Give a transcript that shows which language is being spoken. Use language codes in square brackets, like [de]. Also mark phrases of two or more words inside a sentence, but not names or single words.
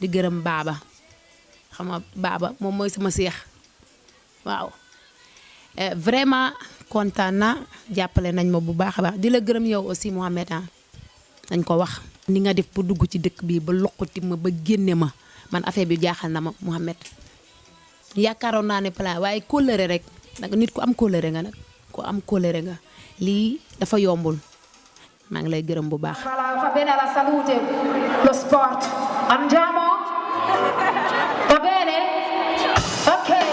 [wo] gërëm Baba xam nga Baba moom mooy sama seex waaw vraiment kontaan na jàppale nañ ma bu baax a baax di la gërëm yow aussi Mohamed nañ ko wax ni nga def pour dugg ci dëkk bi ba loqati ma ba génne ma man affaire bi jaaxal na ma Mohamed yaakaaroon naa ne plan waaye kóllëre rek nag nit ku am kóllëre nga nag ku am kóllëre nga lii dafa yombul maa ngi lay gërëm bu baax. [it] Va bene la salute, lo sport. Andiamo? Va bene? Ok.